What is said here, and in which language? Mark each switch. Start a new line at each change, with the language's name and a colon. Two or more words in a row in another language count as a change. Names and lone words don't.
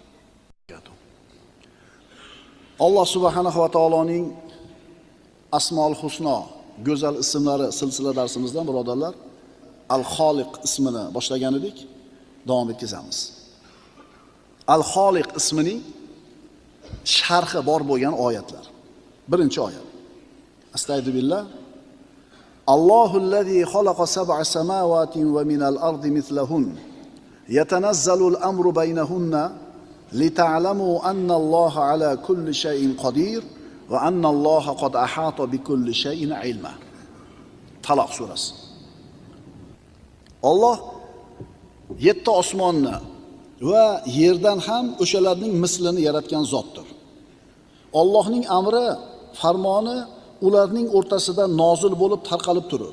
Uzbek: Alloh subhanahu va taoloning Asmaul Husno, go'zal ismlari silsila darsimizdan birodarlar, Al-Xoliq ismini boshlagan edik, davom etkazamiz. Al-Xoliq ismining sharhi bor bo'lgan oyatlar. Birinchi oyat.
Arabic: أستغفر الله. الله الذي خلق سبع سماوات ومن الأرض مثلهن. يتنزل الأمر بينهن لتعلموا أن الله على كل شيء قدير وأن الله قد أحاط بكل شيء علما.
Uzbek: Taloq surasi. Alloh 7 osmonni va yerdan ham o'shalarning mislini yaratgan zotdir. Allohning amri, farmoni ularning o'rtasida nozil bo'lib tarqalib turur.